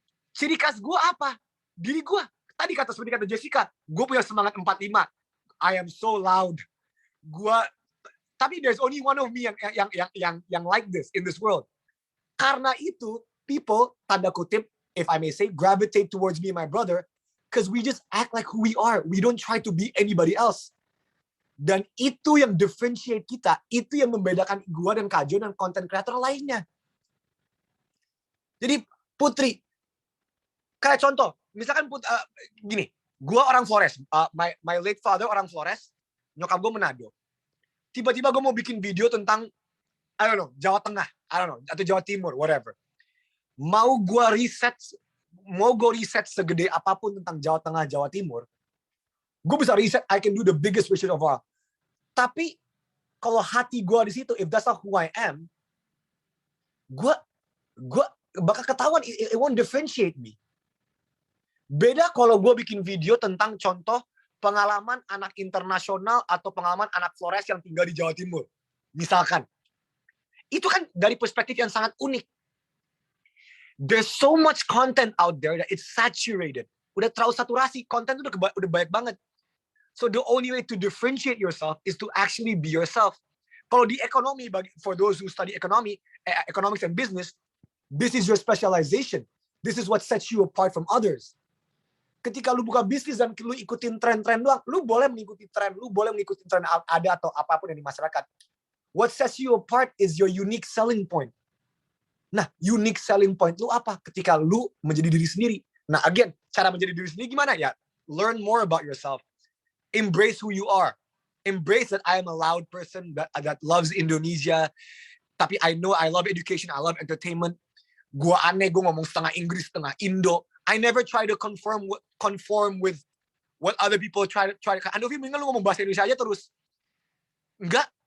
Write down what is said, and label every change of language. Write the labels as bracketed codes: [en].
[id] Ciri khas gue apa? Diri gue. Tadi seperti kata Jessica, gue punya semangat 45. [en] I am so loud. [id] Tapi [en] there's only one of me [id] yang [en] like this in this world. [id] Karena itu, [en] people, [id] tanda kutip, [en] if I may say, gravitate towards me and my brother, because we just act like who we are. We don't try to be anybody else. [id] Dan itu yang differentiate kita, itu yang membedakan gue dan Kak Jo dan content creator lainnya. Jadi Putri, kayak contoh, misalkan gini, gue orang Flores, [en] my late father [id] orang Flores, nyokap gue Manado. Tiba-tiba gue mau bikin video tentang, [en] I don't know, [id] Jawa Tengah, I don't know, atau Jawa Timur, whatever. Mau gue riset segede apapun tentang Jawa Tengah, Jawa Timur, gue bisa riset, [en] I can do the biggest research of all. [id] Tapi kalau hati gue di situ, [en] if that's not who I am, [id] gue bakal ketahuan, [en] it won't differentiate me. [id] Beda kalau gue bikin video tentang contoh pengalaman anak internasional atau pengalaman anak Flores yang tinggal di Jawa Timur. Misalkan. Itu kan dari perspektif yang sangat unik. [en] There's so much content out there that it's saturated. [id] Udah terlalu saturasi, konten itu udah banyak banget. [en] So the only way to differentiate yourself is to actually be yourself. [id] Kalau di ekonomi, [en] for those who study economics and business, this is your specialization. This is what sets you apart from others. [id] Ketika lu buka bisnis dan lu ikutin tren-tren doang, lu boleh mengikuti tren ada atau apapun yang di masyarakat. [en] What sets you apart is your unique selling point. [id] Nah, unique selling point lu apa? Ketika lu menjadi diri sendiri. Nah, again, cara menjadi diri sendiri gimana ya? [en] Learn more about yourself. Embrace who you are. Embrace that I am a loud person that loves Indonesia. [id] Tapi [en] I know I love education, I love entertainment. [id] Gua aneh, gua ngomong setengah Inggris, setengah Indo. [en] I never try to conform with what other people try to. [id] Andovi, mendingan lu ngomong bahasa Indonesia aja terus. Enggak.